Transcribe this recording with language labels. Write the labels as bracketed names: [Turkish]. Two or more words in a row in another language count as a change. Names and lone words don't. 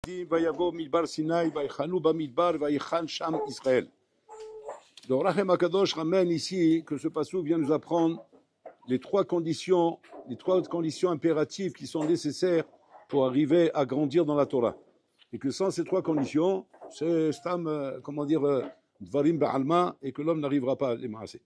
[Hebrew] ויבוא מדבר סיני ויחנו במדבר ויחן שם Israël. [French] Donc Rachem Akadosh ramène ici que ce passage vient nous apprendre les trois conditions impératives qui sont nécessaires pour arriver à grandir dans la Torah. Et que sans ces trois conditions, c'est stam, [Hebrew] דברים בעלמא, [French] et que l'homme n'arrivera pas à les masser.